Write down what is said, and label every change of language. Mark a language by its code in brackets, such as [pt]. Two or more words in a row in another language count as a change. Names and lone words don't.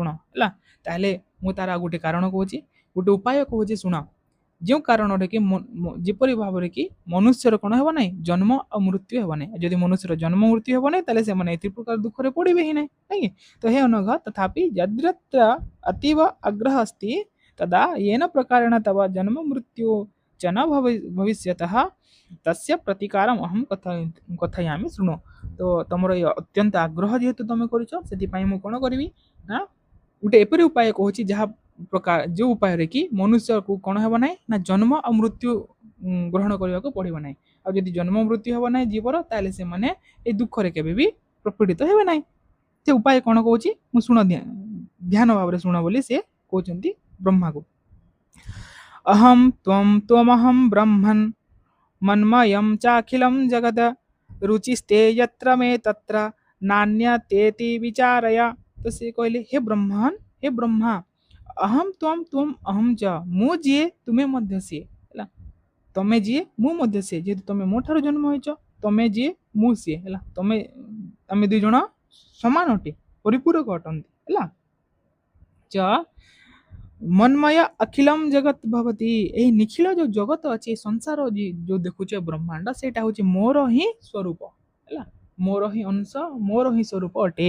[or] ହେଲା ତାହେଲେ ମୁଁ ତାର ଆଉ ଗୋଟେ କାରଣ କହୁଛି ଗୋଟେ ଉପାୟ କହୁଛି ଶୁଣ। ଯେଉଁ କାରଣରେ କି ଯେପରି ଭାବରେ କି ମନୁଷ୍ୟର କଣ ହେବ ନାହିଁ ଜନ୍ମ ଆଉ ମୃତ୍ୟୁ ହେବ ନାହିଁ। ଯଦି ମନୁଷ୍ୟର ଜନ୍ମ ମୃତ୍ୟୁ ହେବ ନାହିଁ ତାହେଲେ ସେମାନେ ଏତେ ପ୍ରକାର ଦୁଃଖରେ ପଡ଼ିବେ ହିଁ ନାହିଁ ନାଇଁ ତ [sa] हे अनघ तथापि यद्रत्र अतीव आग्रह अस्ति तदा येन प्रकारेण तव जन्म मृत्यु च न भविष्यतः तस्य प्रतिकारम अहम कथयामि [or] ଶୁଣ। ତ ତମର ଏ ଅତ୍ୟନ୍ତ ଆଗ୍ରହ ଯେହେତୁ ତମେ କରିଛ ସେଥିପାଇଁ ମୁଁ କଣ କରିବି ନା ଗୋଟେ ଏପରି ଉପାୟ କହୁଛି ଯାହା ପ୍ରକାର ଯୋଉ ଉପାୟରେ କି ମନୁଷ୍ୟକୁ କଣ ହେବ ନାହିଁ ନା ଜନ୍ମ ଆଉ ମୃତ୍ୟୁ ଗ୍ରହଣ କରିବାକୁ ପଡ଼ିବ ନାହିଁ। ଆଉ ଯଦି ଜନ୍ମ ମୃତ୍ୟୁ ହେବ ନାହିଁ ଜୀବର ତାହେଲେ ସେମାନେ ଏଇ ଦୁଃଖରେ କେବେ ବି ପ୍ରପୀଡ଼ିତ ହେବେ ନାହିଁ। ସେ ଉପାୟ କଣ କହୁଛି ମୁଁ ଶୁଣ ଧ୍ୟାନ ଭାବରେ ଶୁଣ ବୋଲି ସେ କହୁଛନ୍ତି ବ୍ରହ୍ମାକୁ। [sa] अहम त्वं त्वमहं ब्रह्मन् मन्मयं चाखिलं जगद रुचिस्ते यत्र मे तत्र नान्यतेति विचारय। [or] ତ ସେ କହିଲେ ହେ ବ୍ରହ୍ମନ ହେ ବ୍ରହ୍ମା [sa] अहम त्वं त्वम अहम च [or] ମୁଁ ଯିଏ ତୁମେ ମଧ୍ୟ ସେ। ହେଲା ତମେ ଯିଏ ମୁଁ ମଧ୍ୟ ସିଏ ଯେହେତୁ ତମେ ମୋ ଠାରୁ ଜନ୍ମ ହୋଇଛ ତମେ ଯିଏ ମୁଁ ସିଏ। ହେଲା ତମେ ଆମେ ଦୁଇ ଜଣ ସମାନ ଅଟେ ପରିପୂରକ ଅଟନ୍ତି। [sa] ହେଲା च मन्मय अखिलम् जगत् भवति। [or] ଏହି ନିଖିଳ ଯୋଉ ଜଗତ ଅଛି, ସଂସାର ଯୋଉ ଦେଖୁଛ ବ୍ରହ୍ମାଣ୍ଡ, ସେଇଟା ହଉଛି ମୋର ହିଁ ସ୍ୱରୂପ ହେଲା, ମୋର ହିଁ ଅଂଶ, ମୋର ହିଁ ସ୍ୱରୂପ ଅଟେ।